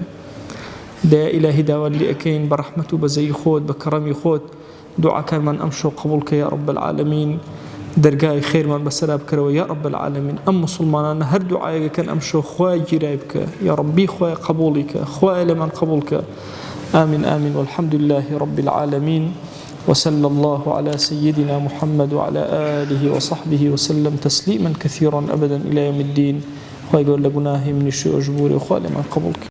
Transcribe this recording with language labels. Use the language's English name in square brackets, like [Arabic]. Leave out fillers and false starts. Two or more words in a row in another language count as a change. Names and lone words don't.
[Central Kurdish] دەیە ئیلاهی داوات لێ ئەکەین بە ڕەحمەت و بەزەی خۆت بە کەڕەمی خۆت دوعاکانمان ئەم شەو قبول کە [Arabic] یا رب العالمین، [Central Kurdish] دەرگای خێرمان بەسەرا بکەرەوە [Arabic] یا رب العالمین. [Central Kurdish] ئەم مسلمانانە هەر دوعایەکەن ئەم شەو خوای گیرای بکە [Arabic] یا ربی، [Central Kurdish] خوای قبوڵی کە، خوای لەمان قبول کە. [Arabic] آمين آمين والحمد لله رب العالمين وصلى الله على سيدنا محمد وعلى آله وصحبه وسلم تسليما كثيرا أبدا إلى يوم الدين. ويقول لقناه من الشيء أجبوري وخالي من قبولك.